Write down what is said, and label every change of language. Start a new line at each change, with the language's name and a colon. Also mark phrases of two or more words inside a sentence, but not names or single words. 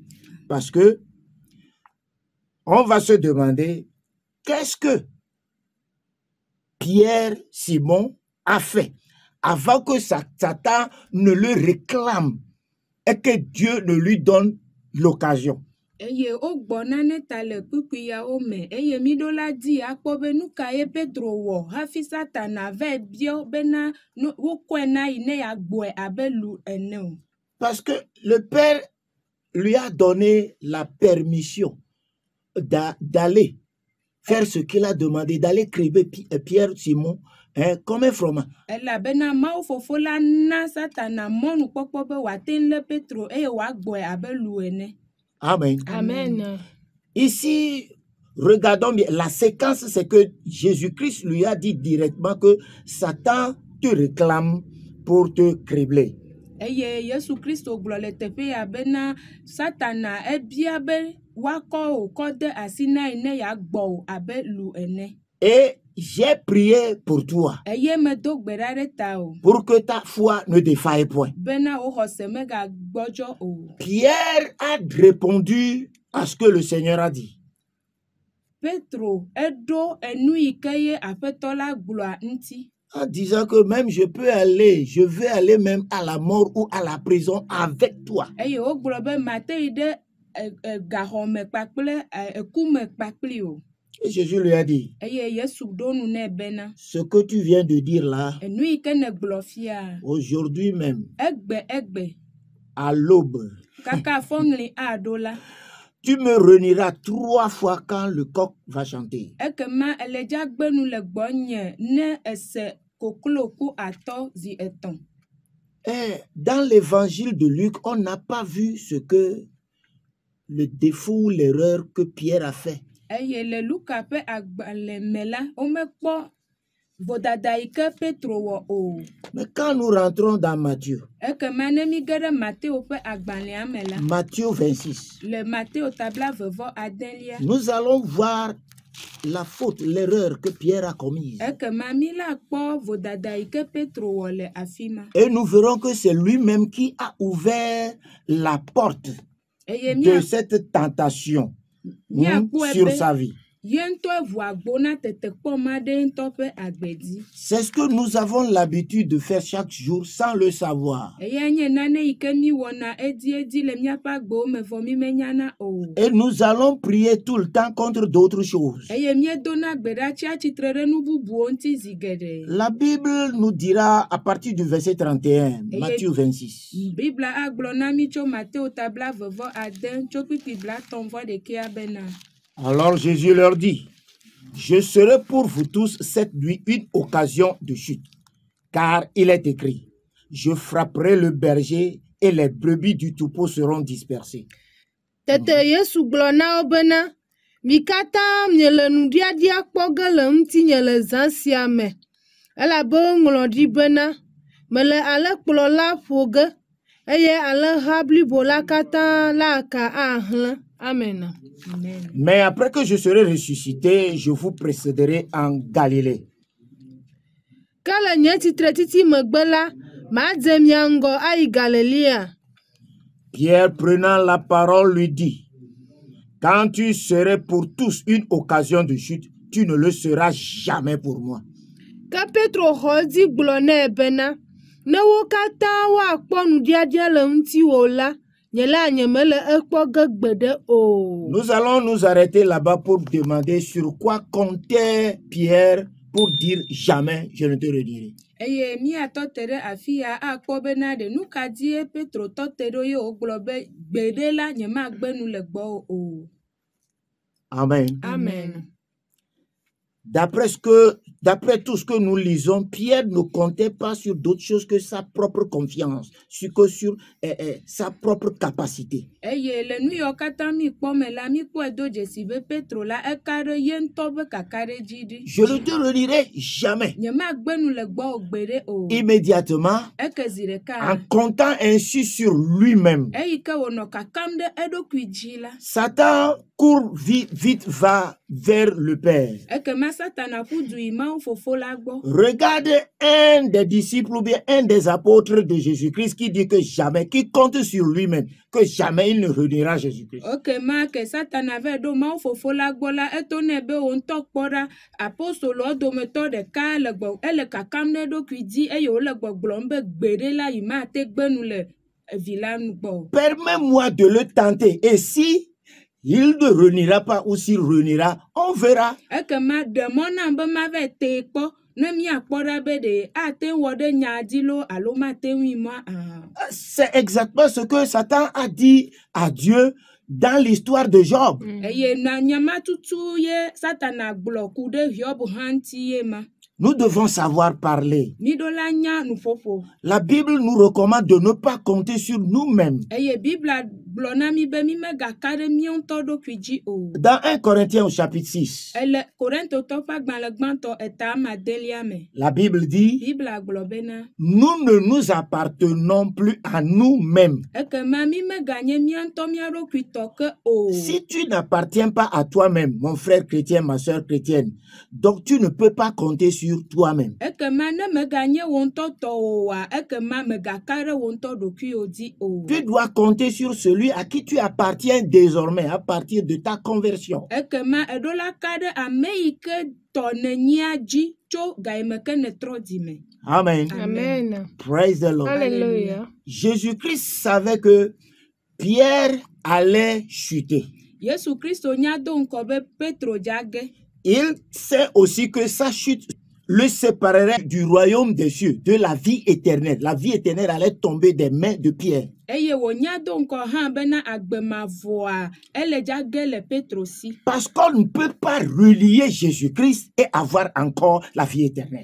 French: Parce que on va se demander qu'est-ce que Pierre Simon a fait avant que Satan ne le réclame et que Dieu ne lui donne l'occasion.
Ewe: Eye o gbona ne ta le kpukpi ya o me eye mi do la di akpɔ be nu ka ye Petro wɔ hafi Satana ve bio bena wo kɔe na yi ne ya gbɔe abe lu ene o.
French: Parce que le Père lui a donné la permission d'aller faire ce qu'il a demandé, d'aller cribler Pierre Simon comme un froment.
Ewe: Elabena Mawu fofo la na Satana mɔnu kpɔkpɔ be wate le Petro eye wa gbɔe abe lu ene.
French: Amen.
Ewe: Amen.
French: Ici, regardons bien, la séquence, c'est que Jésus-Christ lui a dit directement que Satan te réclame pour te cribler.
Ewe: Eye Yesu Kristo gblɔ le teƒe ya bena Satana ebia be wakɔ o kɔ de asi na yi ne ya gbɔ o abe lu ene.
French: Et j'ai prié pour toi,
Ewe: Eye me do gbe ɖa ɖe ta o.
French: pour que ta foi ne défaille point.
Ewe: Bena wo xɔse mega gbɔdzɔ o.
French: Pierre a répondu à ce que le Seigneur a dit.
Ewe: Petro eɖo enu yi ke ye aƒetɔ la gblɔa ŋuti.
French: En disant que même je vais aller même à la mort ou à la prison avec toi.
Ewe: Eye wogblɔ be mate yi ɖe gaxɔme kpakple ekume kpakpli o.
French: Et Jésus lui a dit,
Ewe: Eye Yesu ɖo nu nɛ bena
French: ce que tu viens de dire là,
Ewe: enu yi ke ne gblɔ fia
French: aujourd'hui même,
Ewe: egbe
French: à l'aube,
Ewe: kaka fɔŋli aɖo la.
French: tu me renieras 3 fois quand le coq va chanter.
Ewe: Ekema ele dzagbenu le gbɔnye ne ese koklo ku atɔ zi etɔ̃.
French: Et dans l'évangile de Luc, on n'a pas vu ce que le défaut ou l'erreur que Pierre a fait.
Ewe: Eye le Luka ƒe agbalẽ me la, womekpɔ vodada yi ke Petro wɔ o.
French: Mais quand nous rentrons dans Matthieu,
Ewe: Ekema ne mi ge ɖe Mateo ƒe agbalẽa me la,
French: Matthieu 26,
Ewe: le Mateo tabla vevɔ adelia,
French: nous allons voir la faute, l'erreur que Pierre a commise.
Ewe: ekema mi la kpɔ vodada yi ke Petro wɔ le afi ma.
French: Et nous verrons que c'est lui-même qui a ouvert la porte
Ewe: Eye
French: de cette tentation sur sa vie.
Ewe: Ye ŋutɔ eʋu agbo na tetekpɔma ɖe ŋutɔ ƒe agbe dzi.
French: C'est ce que nous avons l'habitude de faire chaque jour sans le savoir.
Ewe: Eya nye nane yi ke mi wɔna edi le míaƒe agbewo me vɔ mi menyana o.
French: Et nous allons prier tout le temps contre d'autres choses.
Ewe: Eye miedona gbe ɖa tsi atsitre ɖe nu bubuwo ŋuti zi geɖe.
French: La Bible nous dira à partir du verset 31, Matthieu 26.
Ewe: Bibla agblɔ na mi tso Mateo tabla vevɔ ade tso kpikpi blatɔ̃ vɔ ɖekea bena.
French: Alors Jésus leur dit, je serai pour vous tous cette nuit une occasion de chute, car il est écrit, je frapperai le berger et les brebis du troupeau seront dispersées.
Ewe: Tete Yesu gblɔ na wo bena, mi katã miele nuɖiaɖia kpɔ ge le ŋutinye le zã sia me, elabe ŋlɔ ɖi bena, mele alẽkplɔla ƒo ge, eye alẽha blibo la katã la aka ahlẽ.
French: Amen.
Ewe: Amen.
French: Mais après que je serai ressuscité, je vous précéderai en Galilée.
Ewe: Ke le nye tsitretiti megbe la, madze mia ŋgɔ ayi Galilea.
French: Pierre prenant la parole lui dit, quand tu serais pour tous une occasion de chute, tu ne le seras jamais pour moi.
Ewe: Ke Petro xɔ edzi gblɔ nɛ bena, ne wo katã woakpɔ nuɖiaɖia le ŋutiwò la, nye la nyemele ekpɔ ge gbeɖe o.
French: Nous allons nous arrêter là-bas pour demander sur quoi comptait Pierre pour dire jamais je ne te redierai.
Ewe: eye míatɔ te ɖe afi ya akpɔ bena ɖe nu ka die Petro tɔ te ɖo ye wògblɔ be gbeɖe la nyemagbe nu le gbɔ o.
French: Amen.
Ewe: Amen.
French: D'après tout ce que nous lisons, Pierre ne comptait pas sur d'autres choses que sa propre confiance, sur sa propre capacité.
Ewe: Eye le nu yiwo katã mi kpɔ me la mikpɔe do dzesi be Petro la eka ɖe ye ŋutɔ be kakaɖedzi ɖi.
French: Je ne te renirai jamais.
Ewe: Nyemagbe nu le gbɔ gbeɖe o.
French: Immédiatement,
Ewe: Eke zi en ɖeka.
French: comptant ainsi sur lui-même,
Ewe: Eyi ke wònɔ kakam ɖe eɖokui dzi la.
French: Satan court vite va vers le Père.
Ewe: Ekema Satana ƒu du yi Mawu fofo la gbɔ.
French: Regarde un des disciples ou bien un des apôtres de Jésus-Christ qui dit que jamais, qui compte sur lui-même, que jamais il ne reniera Jésus-Christ.
Ewe: Okema ke Satana ve ɖo Mawu fofo la gbɔ la eto nɛ be wo ŋutɔ kpɔ ɖa apostolowo dometɔ ɖeka le gbɔ ele kakam ɖe eɖokui dzi eye wòle gbɔgblɔm be gbeɖe la yi mate gbe nu le vi la nu gbɔ.
French: Permets-moi de le tenter. Et si il ne reniera pas ou s'il reniera, on verra.
Ewe: Ekema ɖe mɔ nam be mave te kpɔ ne míakpɔ ɖa be ɖe ate wɔ ɖe nya dzi lo alo mate ŋui mɔ.
French: C'est exactement ce que Satan a dit à Dieu dans l'histoire de Job.
Ewe: Eye na nyama tutu ye Satana gblɔ ku ɖe Hiob hã ŋuti ye ma.
French: Nous devons savoir parler.
Ewe: Miɖo la nya nuƒoƒo.
French: La Bible nous recommande de ne pas compter sur nous-mêmes.
Ewe: Eye Biblia gblɔ na mi be mi megaka ɖe mía ŋutɔ ɖokui dzi o.
French: Dans 1 Corinthiens au chapitre 6,
Ewe: Ele Korintotɔ ƒe agbalẽ gbãtɔ eta amadelia me.
French: la Bible dit,
Ewe: Biblia gblɔ bena
French: nous ne nous appartenons plus à nous-mêmes.
Ewe: ekema mi meganye mía ŋutɔ mía ɖokui tɔ ke o.
French: Si tu n'appartiens pas à toi-même, mon frère chrétien, ma soeur chrétienne, donc tu ne peux pas compter sur toi-même.
Ewe: Ekema ne meganye wo ŋutɔ tɔ oa, ekema megaka ɖe wo ŋutɔ ɖokuiwo dzi o.
French: Tu dois compter sur celui à qui tu appartiens désormais à partir de ta conversion.
Ewe: Ekema eɖo la ka ɖe ame yi ke tɔ nènyia dzi tso gayime ke netrɔ dzi me.
French: Amen.
Ewe: Amen.
English: Praise the Lord.
French: Alléluia. Jésus-Christ savait que Pierre allait chuter.
Ewe: Yesu Kristo nya do ŋkɔ be Petro dzage.
French: Il sait aussi que sa chute le séparerait du royaume des cieux, de la vie éternelle. La vie éternelle allait tomber des mains de Pierre.
Ewe: Eye wònya do ŋkɔ hã bena agbemavɔa ele dzage le Petro si.
French: Parce qu'on ne peut pas relier Jésus-Christ et avoir encore la vie éternelle.